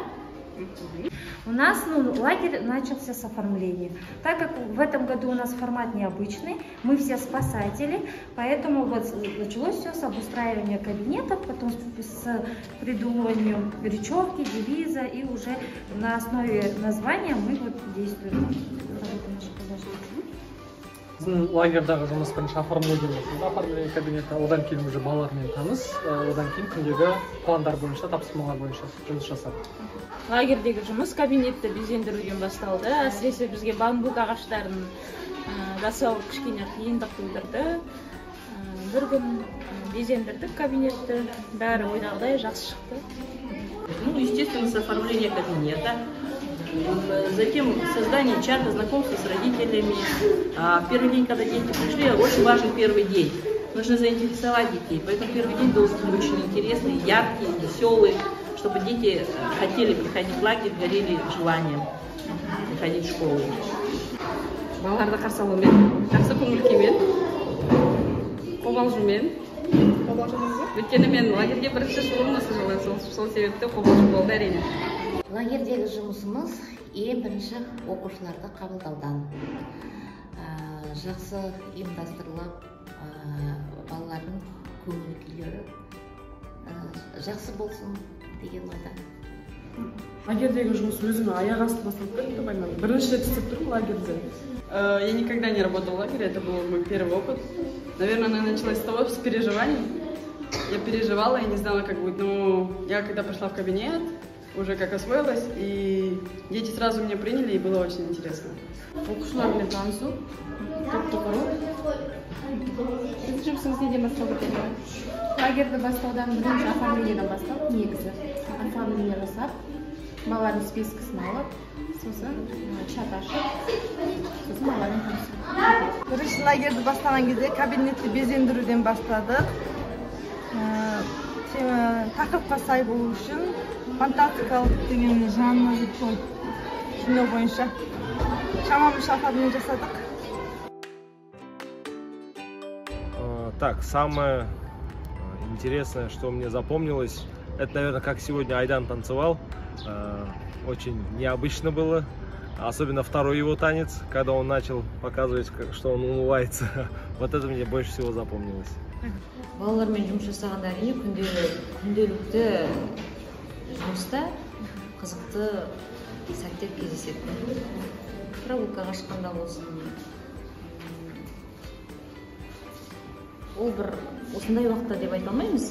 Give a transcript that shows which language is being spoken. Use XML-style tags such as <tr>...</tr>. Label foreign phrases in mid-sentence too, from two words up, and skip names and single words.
<ru>У нас лагерь начался с оформления. Так как в этом году у нас формат необычный, мы все спасатели, поэтому вот началось все с обустраивания кабинетов, потом с придумыванием речевки, девиза, и уже на основе названия мы вот действуем.</ru> <kk>Біздің лагерьдағы жұмыс бірінші оформление кабинеті, одан кейін уже балалармен таныс, одан кейін күндегі пландар бойынша, тапсырмалар бойынша жұмыс жасап. Лагерьдегі жұмыс кабинетті безендіруден басталды. Әсіресе бізге бамбук ағаштарын жасау кішкене қиындық тудырды. Бір күн безендірдік кабинетті, бәрі ойдағыдай жақсы шықты.</kk> <ru>Ну, естественно, с оформления кабинета. Затем создание чата, знакомство с родителями. Первый день, когда дети пришли, очень важен первый день. Нужно заинтересовать детей. Поэтому первый день должен быть очень интересный, яркий, веселый. чтобы дети хотели приходить в лагерь, горели желанием приходить в школу.</ru> <kk>Балаларды қарсы алумен, жақсы көңіл күймен, қобалжумен. Өйткені мен лагерьге бірінші шығуым осы жылы, сол себепті қобалжу болды әрине. Лагердегі жұмысымыз ең бірінші оқушыларды қабылдаудан. Жақсы ұйымдастырылып, балалардың көңіл күйлері жақсы болсын деген ойда. Лагердегі жұмыс өзіме аяқ асты басталып кетті, байнам. Бірінші рет істеп тұрмын лагерде.</kk> <ru>Я никогда не работала в лагере, это был мой первый опыт. Наверное, она началась с того, с переживаний. Я переживала, я не знала, как будет. Но я когда пришла в кабинет, уже как освоилась, и дети сразу меня приняли, и было очень интересно.</ru> <kk>Оқушылармен танысу, топты құру. Сіз жұмысыңыз неден басталды екен? Лагерді бастаудан бірінші оформлениеден басталып, негізі оформление жасап, балалардың спискасын алып, сосын чат ашып, сосын балалармен танысу. Бірінші лагерді бастаған кезде кабинетті безендіруден бастадық. Тақырыпқа сай болу үшін фантастикалық деген жанр түсіну бойынша шамамызша оформление жасадық.</kk> <ru>Так, самое интересное, что мне запомнилось, это, наверное, как сегодня Айдан танцевал. Очень необычно было, особенно второй его танец, когда он начал показывать, что он улыбается. Вот это мне больше всего запомнилось.</ru> <kk>Балалармен жұмыс жасағанда әрине күнделікті жұмыста қызықты сәттер кездеседі. Прогулкаға шыққанда болсын. Ол бір осындай уақытта деп айта алмаймыз.</kk>